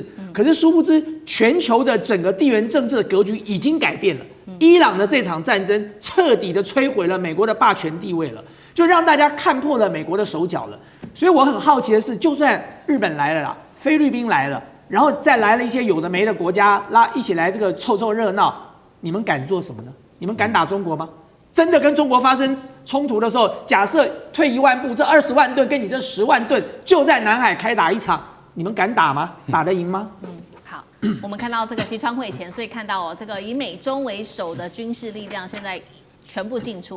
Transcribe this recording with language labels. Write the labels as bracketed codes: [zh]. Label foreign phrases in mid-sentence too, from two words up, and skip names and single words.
[zh] 可是殊不知，全球的整個地緣政治的格局已經改變了。伊朗的這場戰爭徹底的摧毀了美國的霸權地位了，就讓大家看破了美國的手腳了。所以我很好奇的是，就算日本來了啦，菲律賓來了，然後再來了一些有的沒的國家一起來這個湊湊熱鬧，你們敢做什麼呢？你們敢打中國嗎？真的跟中國發生衝突的時候，假設退1萬步，這20萬噸跟你這10萬噸就在南海開打一場，你們敢打嗎？打得贏嗎？好，我們看到這個西川會前，所以看到這個以美中為首的軍事力量現在全部進出。